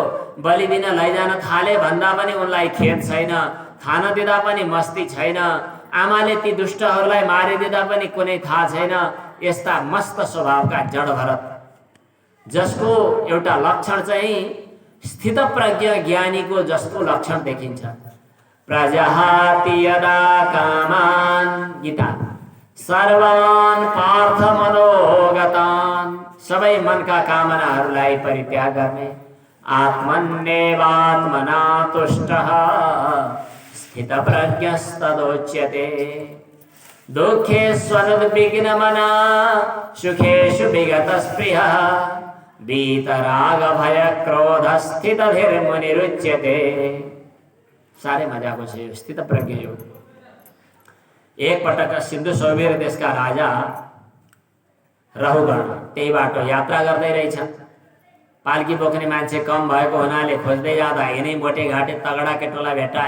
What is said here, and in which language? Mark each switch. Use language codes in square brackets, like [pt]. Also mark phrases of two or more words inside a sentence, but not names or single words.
[ne] बलि दिन लैजान थाले भन्दा पनि उनलाई खेद छैन, खान दिँदा पनि मस्ती छैन। आमाले ती दुष्टहरूलाई मारिदिँदा पनि कुनै थाहा छैन। यस्ता मस्त स्वभावका जड भरत, जसको एउटा लक्षण चाहिँ स्थितप्रज्ञ ज्ञानीको जस्तो लक्षण देखिन्छ। [sa] प्रजहाति यदा कामान, गीता, सर्वान् पार्थ मनोगतान्, [ne] सबै मनका कामनाहरूलाई परित्याग गर्ने। [sa] आत्मन्येवात्मना तुष्टः स्थितप्रज्ञस्तदोच्यते। दुःखेष्वनुद्विग्नमना सुखेषु विगतस्पृहः वीतरागभयक्रोधस्थितधीर्मुनिरुच्यते। [ne] साह्रै मजाको छ यो स्थितप्रज्ञ योग। एकपटक सिन्धु सौबेर देशका राजा रहुगण त्यही बाटो यात्रा गर्दै रहेछन्। पाल्की बोक्ने मान्छे कम भएको हुनाले खोज्दै जाँदा यिनै मोटे घाटे तगडा केटोलाई भेटाए।